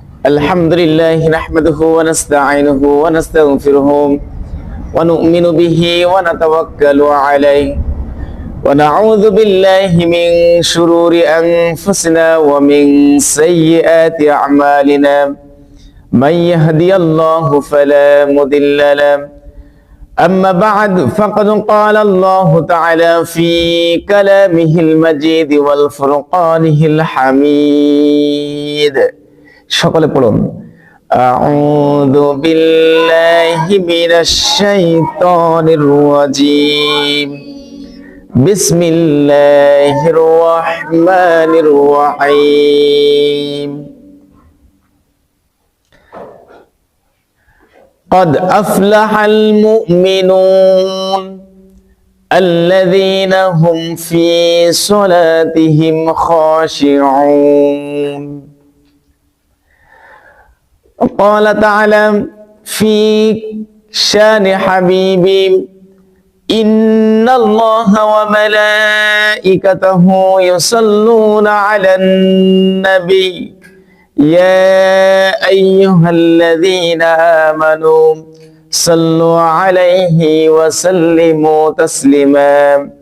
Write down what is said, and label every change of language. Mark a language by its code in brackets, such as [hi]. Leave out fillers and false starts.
[ar] الحمد لله نحمده ونستعينه ونستغفره ونؤمن به ونتوكل عليه ونعوذ بالله من شرور أنفسنا ومن سيئات أعمالنا من يهدي الله فلا مضل له أما بعد فقد قال الله تعالى في كلامه المجيد والفرقانه الحميد. [bn] সকলে পড়ুন [ar] আউযু বিল্লাহি মিনাশ শাইতানির রাজীম বিসমিল্লাহির রহমানির রহিম قد أفلح المؤمنون الذين هم في صلاتهم خاشعون. قال تعالى في شان حبيبي إن الله وملائكته يصلون على النبي يا أيها الذين آمنوا صلوا عليه وسلموا تسليما.